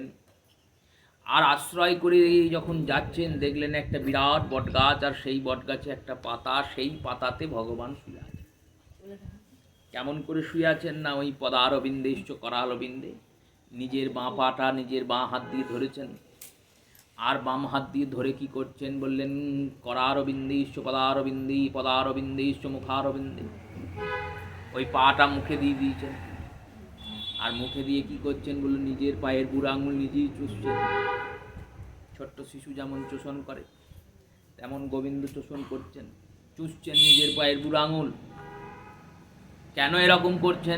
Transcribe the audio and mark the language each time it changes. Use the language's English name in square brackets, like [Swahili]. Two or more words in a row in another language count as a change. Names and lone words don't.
[Bangla] আর আশ্রয় করে যখন যাচ্ছেন দেখলেন একটা বিরাট বটগাছ, আর সেই বটগাছে একটা পাতা, সেই পাতাতে ভগবান শুয়ে আছেন। কেমন করে শুয়ে আছেন? না ওই [Sanskrit] পদারবিন্দেশ্চ करारविन्दे, [Bangla] নিজের বাঁ পাটা নিজের বাঁ হাত দিয়ে ধরেছেন, আর বাম হাত দিয়ে ধরে কি করছেন? [Sanskrit] বললেন करारविन्देश्च पदारविन्दे पदारविन्देश्च मुखारविन्दे। [Bangla] ওই পাটা মুখে দিয়ে দিয়েছেন, আর মুখে দিয়ে কি করছেন? বললেন নিজের পায়ের বুড়ো আঙুল নিজেই চুষছেন। ছোট্ট শিশু যেমন চোষণ করে তেমন গোবিন্দ চোষণ করছেন। চুষছেন নিজের পায়ের বুড়ো আঙুল। কেন এরকম করছেন?